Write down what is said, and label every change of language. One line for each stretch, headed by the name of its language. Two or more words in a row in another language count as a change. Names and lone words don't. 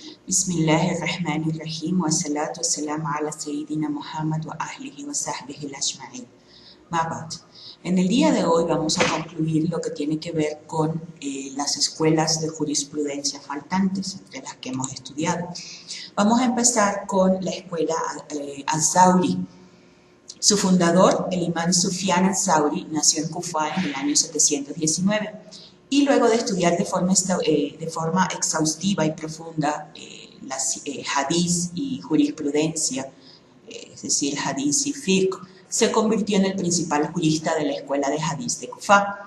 Arabic: بسم الله الرحمن الرحيم والصلاة والسلام على سيدنا محمد وأهله وصحبه الأجمعين. Ma'bad.
Spanish: En el día de hoy vamos a concluir lo que tiene que ver con las escuelas de jurisprudencia faltantes, entre las que hemos estudiado. Vamos a empezar con la escuela al-Zawri. Su fundador, el imán Sufyan al-Zawri, nació en Kufa en el año 719 y luego de estudiar de forma exhaustiva y profunda las hadís y jurisprudencia, es decir, hadís y fiqh, se convirtió en el principal jurista de la escuela de hadís de Kufa.